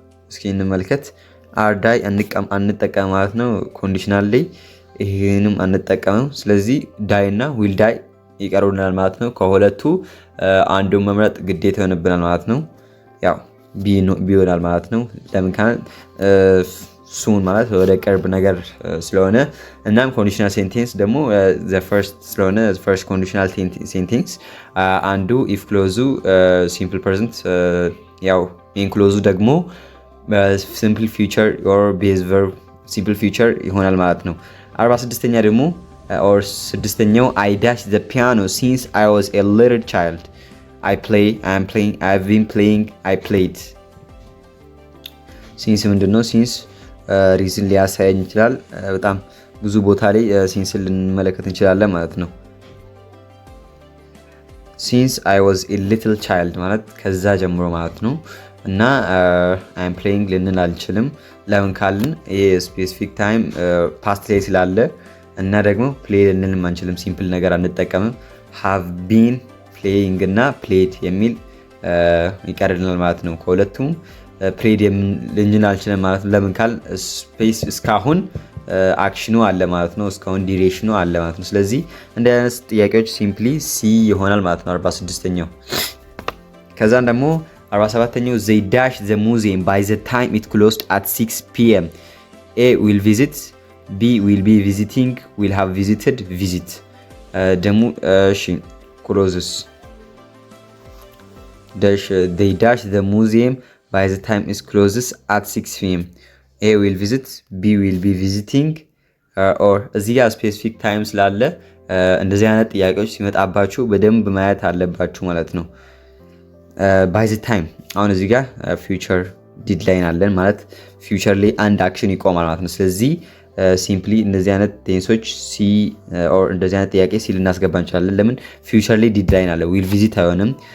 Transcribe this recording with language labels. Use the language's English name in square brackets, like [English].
[Amharic] እስኪ እንመልከት። አር ዳይ አንጠቀም ማለት ነው። ኮንዲሽናል ላይ ይሄንም አንጠቀምም። ስለዚህ ዳይ እና ዊል ዳይ ይቀሩናል ማለት ነው። ከሁለቱ አንዱን መምረጥ ግዴታ ይሆንብናል ማለት ነው። ያው ቢ ይሆናል ማለት ነው። ለምን ካለ ሱን ማለት ወደ ቅርብ ነገር ስለሆነ እናም ኮንዲሽናል ሴንቴንስ ደግሞ ዘ ፈርስት ስለሆነ ፈርስት ኮንዲሽናል ሴንቴንስ አንዱ ኢፍ ክሎዙ ሲምፕል ፕሬዘንት ያው ኢን ክሎዙ ደግሞ ሲምፕል ፊውቸር ኦር ቤዝ ቨርብ ሲምፕል ፊውቸር ይሆናል ማለት ነው። 46ኛ ደግሞ ኦር ስድስተኛው [English] I dash the piano since I was a little child. I play, I am playing, I have been playing, I played. [Amharic] ሲንስ ምንድነው? ሲንስ ሪዝን ሊያሳየን ይችላል። በጣም ብዙ ቦታ ላይ ሲንስን ልንመለከት እንችላለን ማለት ነው። ሲንስ [English] I was a little child [Amharic] ማለት ከዛ ጀምሮ ማለት ነው። እና [English] I am playing [Amharic] ልንል አልችልም። ለምን ካልን ይሄ ስፔሲፊክ ታይም ፓስት ላይ ስላለ እና ደግሞ ፕሌይ ልንልም አንችልም። ሲምፕል ነገር አንጠቀምም። [English] have been playing [Amharic] እና played የሚል ይቀርልናል ማለት ነው። ከሁለቱም ፕሌድ ልንል አልችልም ማለት ነው። ለምን ካል ስፔስ እስካሁን አክሽኑ አለ ማለት ነው። እስካሁን ዲሬሽኑ አለ ማለት ነው። ስለዚህ እንደ አይነት ጥያቄዎች ሲምፕሊ ሲ ይሆናል ማለት ነው 46ኛው። ከዛን ደግሞ 47ኛው [English] they dash the museum by the time it closed at 6 p.m. A will visit, B will be visiting, will have visited, visit [Amharic] ደግሞ እሺ [English] closes dash they dash the museum by the time it closes at 6 p.m. A will visit, B will be visiting [Amharic] or እዚህ ጋር ስፔሲፊክ ታይም ስላለ እንደዚህ አይነት ጥያቄዎች ሲመጣባችሁ በደንብ ማየት አለባችሁ ማለት ነው። by the time አሁን እዚህ ጋር ፊውቸር ዲድላይን አለን ማለት ፊውቸር ላይ አንድ አክሽን ይቆማል ማለት ነው። ስለዚህ ሲምፕሊ እንደዚህ አይነት ቴንሶች ሲ ኦር እንደዚህ አይነት ጥያቄ ሲ ልናስገባ እንችላለን። ለምን ፊውቸር ላይ ዲድላይን አለ። ዊል ቪዚት አይሆንም።